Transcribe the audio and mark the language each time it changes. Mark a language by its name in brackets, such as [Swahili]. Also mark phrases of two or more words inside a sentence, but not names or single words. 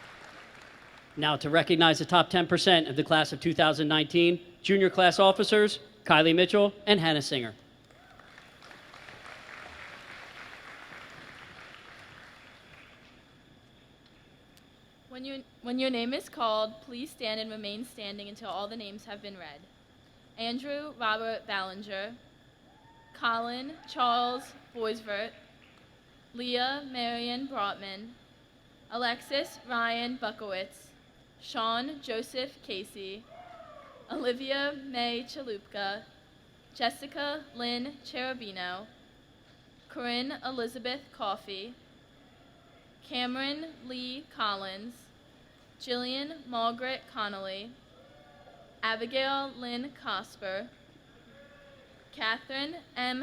[English] Now, to recognize the top 10% of the class of 2019, junior class officers, Kylie Mitchell, and Hannah Singer. When your name is called, please stand and remain standing until all the names have been read. Andrew Robert Ballinger, Colin Charles Boisvert, Leah Marion Brotman, Alexis Ryan Buckowitz, Sean Joseph Casey, Olivia May Chalupka, Jessica Lynn Cherubino, Corinne Elizabeth Coffey, Cameron Lee Collins, Jillian Margaret Connolly, Abigail Lynn Cosper, Catherine M.